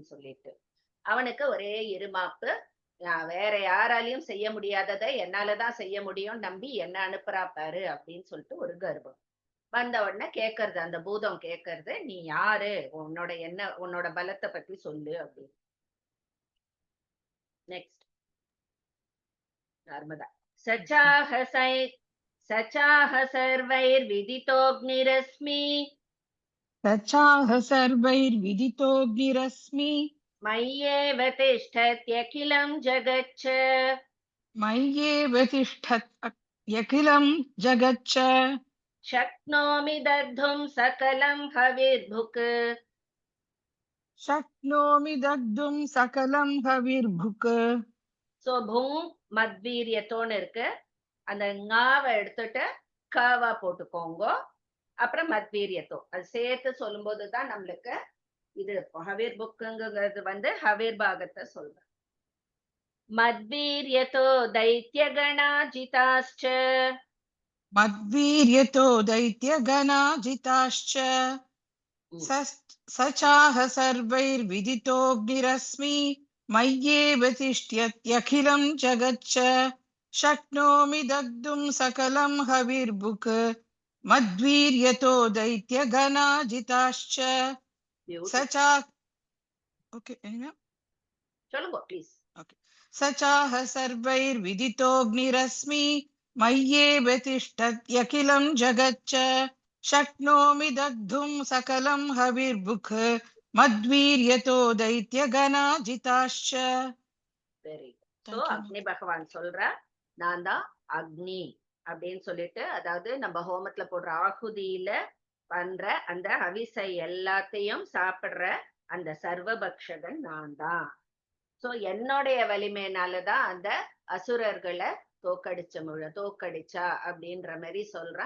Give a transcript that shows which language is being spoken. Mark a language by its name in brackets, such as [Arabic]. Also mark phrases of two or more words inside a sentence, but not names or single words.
[Tamil] சொல்லிட்டு அவனுக்கு ஒரே இருமாப்பு வேற யாராலையும் செய்ய முடியாததை என்னாலதான் செய்ய முடியும் நம்பி என்ன அனுப்புறா பாரு அப்படின்னு சொல்லிட்டு ஒரு கர்ப்பம் வந்த உடனே கேக்குறது அந்த பூதம் கேக்குறது நீ யாரு உன்னோட பலத்தை பத்தி சொல்லு அப்படின்னு நெக்ஸ்ட் [Sanskrit] नर्मदा सचाह सर्वैर्विदितोऽग्निरस्मि सचाह सर्वैर्विदितोऽग्निरस्मि मय्येव तिष्ठत्यखिलं जगच्च मय्येव तिष्ठत्यखिलं जगच्च शक्नोमि दग्धुं सकलं हविर्भुक् शक्नोमि दग्धुं सकलं हविर्भुक् [Tamil] சோ பூம் மத்வீரியத்தோன்னு இருக்கு. அந்த ஞாவை எடுத்துட்டு கவா போட்டுக்கோங்க. அப்புறம் மத்வீரியத்தோ அது சேர்த்து சொல்லும் போதுதான் நம்மளுக்கு இது இருக்கும். ஹவீர் புக்குங்கிறது வந்து ஹவீர் பாகத்தை சொல்றேன். [Sanskrit] மத்வீரியத்தோ दैत्यगणाजिताश्च मद्वीर्यतो दैत्यगणाजिताश्च सचाह सर्वैर्विदितोऽग्निरस्मि मय्येव तिष्ठत्यखिलं जगच्च शक्नोमि दग्धुं सकलं हविर्भुक् मद्वीर्यतो दैत्यगणाजिताश्च सचा ओके [Tamil] சொல்லுங்க ப்ளீஸ். [Sanskrit] सचाह सर्वैर्विदितोऽग्निरस्मि मय्येव तिष्ठत्यखिलं जगच्च शक्नोमि दग्धुं सकलं हविर्भुक् मद्वीर्यतो दैत्यगणाजिताश्च [English] very good. [Tamil] சோ அக்னி பகவான் சொல்ற நான் தான் அக்னி அப்படின்னு சொல்லிட்டு, அதாவது நம்ம ஹோமத்துல போடுற ஆகுதியில பண்ற அந்த ஹவிசை எல்லாத்தையும் சாப்பிடுற அந்த சர்வபக்ஷகன் நான் தான். சோ என்னுடைய வலிமையினாலதான் அந்த அசுரர்களை தோக்கடிச்சா அப்படின்ற மாதிரி சொல்றான்.